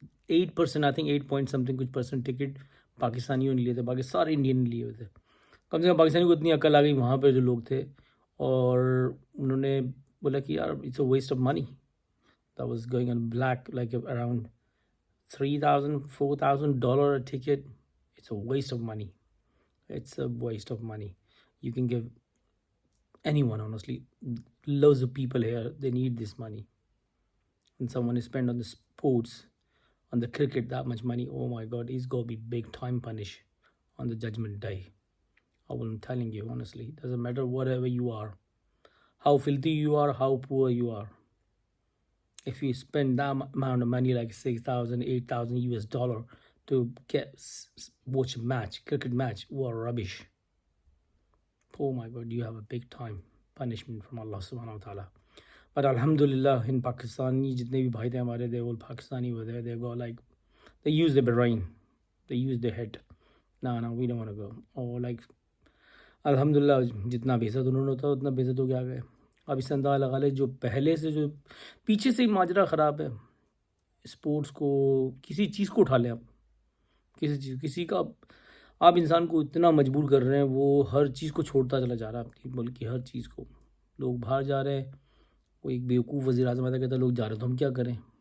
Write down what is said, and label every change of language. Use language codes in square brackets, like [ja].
[ur] 8%، I think 8 point some thing کچھ percent ticket پاکستانیوں نے لیے تھے، باقی سارے انڈین نے لیے ہوئے تھے۔ کم سے کم پاکستانیوں کو اتنی عقل آ گئی وہاں پہ جو لوگ تھے، اور انہوں نے بولا کہ یار it's a waste of money that was going on black like around $3,000 $4,000 a ticket. [en] It's a waste of money. It's a waste of money. You can give anyone, honestly. Loads of people here, they need this money. And someone is spent on the sports, on the cricket, that much money. Oh my God, he's going to be big time punished on the judgment day. I'm telling you, honestly, it doesn't matter whatever you are, how filthy you are, how poor you are. If you spend that amount of money, like 6,000, 8,000 US dollar to watch a match, cricket match, what rubbish. Oh my God, you have a big time punishment from Allah subhanahu wa ta'ala. But alhamdulillah, in Pakistani, jitne bhi bhai the hamare, they all Pakistani were there. They go like, they use their brain, they use their head. No, we don't want to go. [ur] Or like, الحمدللہ جتنا بے عزت انہوں نے ہوتا اتنا بے عزت ہو کے آ گئے۔ اب اس سے اندازہ لگا لے جو پہلے سے، جو پیچھے سے ہی ماجرا خراب ہے، اسپورٹس کو، کسی چیز کو اٹھا لیں آپ، کسی کا آپ انسان کو اتنا مجبور کر رہے ہیں، وہ ہر چیز کو چھوڑتا چلا جا رہا ہے، اپنی ملک کی ہر چیز کو۔ لوگ باہر جا رہے ہیں، وہ ایک بیوقوف وزیر اعظم آتا کہتا ہے لوگ جا رہے ہیں تو ہم کیا کریں؟